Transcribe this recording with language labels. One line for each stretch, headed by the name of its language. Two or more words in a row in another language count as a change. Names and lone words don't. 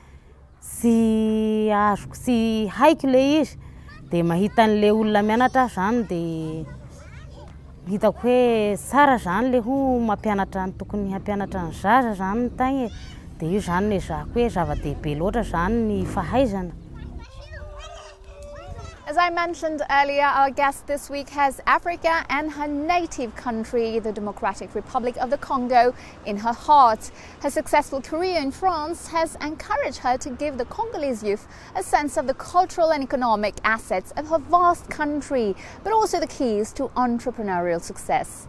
Malagasy: tsy haiko ilay izy dia mahita an'ilay olona mianatra zany dia hitako hoe tsara zany ilay mampianatra ny tokony hampianatra ny zaza zany ny tagny dia io zany ny zako hoe zava-dehibe loatra zany ny fahaizana.
English: As I mentioned earlier, our guest this week has Africa and her native country, the Democratic Republic of the Congo, in her heart. Her successful career in France has encouraged her to give the Congolese youth a sense of the cultural and economic assets of her vast country, but also the keys to entrepreneurial success.